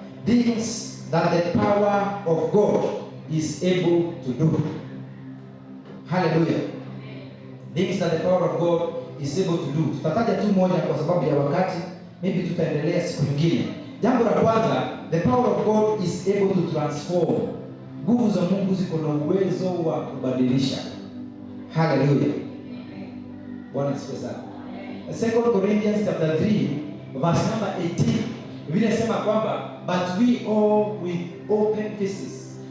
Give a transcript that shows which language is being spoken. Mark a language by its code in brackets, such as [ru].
[en] Things that the power of God is able to do. Hallelujah. Things that the power of God is able to do. [sw] Tutataja tu moja kwa sababu ya wakati. Maybe tutaendelea siku nyingine. Jambo la kwanza, [en] the power of God is able to transform. [sw] Nguvu za Mungu ziko na uwezo wa kubadilisha. Hallelujah. Bwana asifiwe sana. [en] 2 Corinthians chapter 3 verse number 18. [sw] Biblia inasema kwamba [en] but we all with open faces